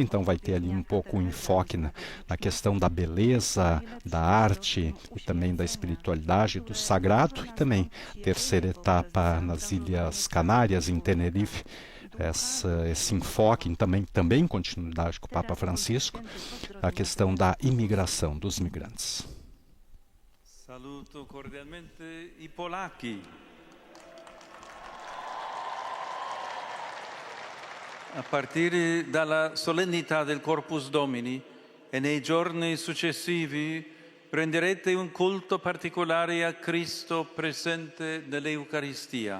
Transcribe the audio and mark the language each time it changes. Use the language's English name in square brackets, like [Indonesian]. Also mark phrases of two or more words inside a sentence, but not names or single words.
[Portuguese] Então vai ter ali um pouco o enfoque na questão da beleza, da arte e também da espiritualidade, do sagrado. E também terceira etapa nas Ilhas Canárias, em Tenerife, esse enfoque também em continuidade com o Papa Francisco, a questão da imigração dos migrantes. [Italian] Saluto cordialmente i polacchi. A partire dalla solennità del Corpus Domini e nei giorni successivi prenderete un culto particolare a Cristo presente nell'Eucaristia.